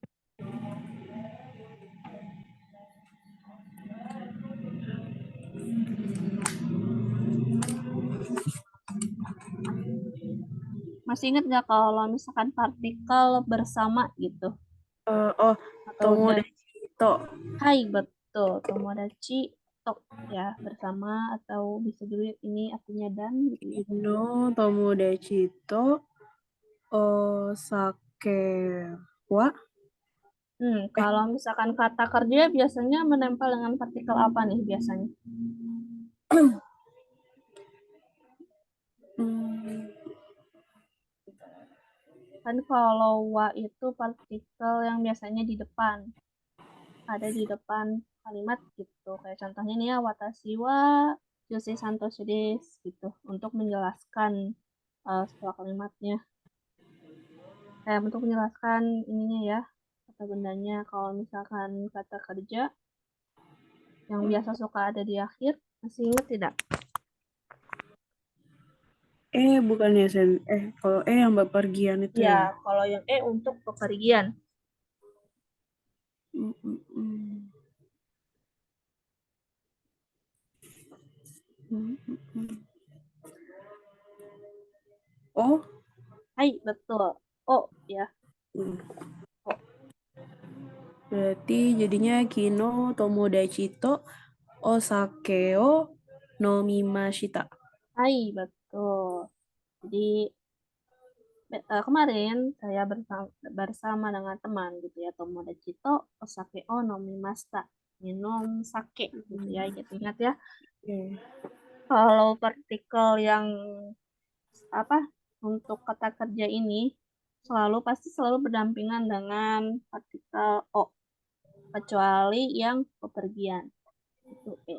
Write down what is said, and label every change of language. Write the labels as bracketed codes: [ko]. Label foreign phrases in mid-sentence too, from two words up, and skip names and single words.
[id] Masih ingat nggak kalau misalkan partikel bersama gitu Oh, atau udah [ja] 友達 と. [id] hai betul [ja] 友達 と [id] ya bersama atau bisa juga ini artinya dan gitu ya. [ja] 昨日 友達 と お酒 は [id] Kalau misalkan kata kerja biasanya menempel dengan partikel apa nih biasanya? Kan kalau wa itu partikel yang biasanya di depan, ada di depan kalimat gitu. Kayak contohnya nih ya, [ja] 私 は ヨセイ サントシ です [id] gitu, untuk menjelaskan sebuah kalimatnya. Untuk menjelaskan ininya ya, kata bendanya. Kalau misalkan kata kerja yang biasa suka ada di akhir, masih ingat tidak? bukannya kalau yang bepergian itu Ya, ya. kalau yang untuk bepergian. Mm, mm, mm. Mm, mm, mm. Oh, Hai, betul. Oh, ya. berarti jadinya [ja] 昨日 友達 と お酒 を 飲みました. [id] Hai, betul. Jadi kemarin saya bersama dengan teman gitu ya, [ja] 友達 と お酒 を 飲みました. [id] Minum sake gitu ya, ingat ya. Oke. Kalau partikel yang apa untuk kata kerja ini pasti selalu berdampingan dengan partikel o, kecuali yang bepergian itu e.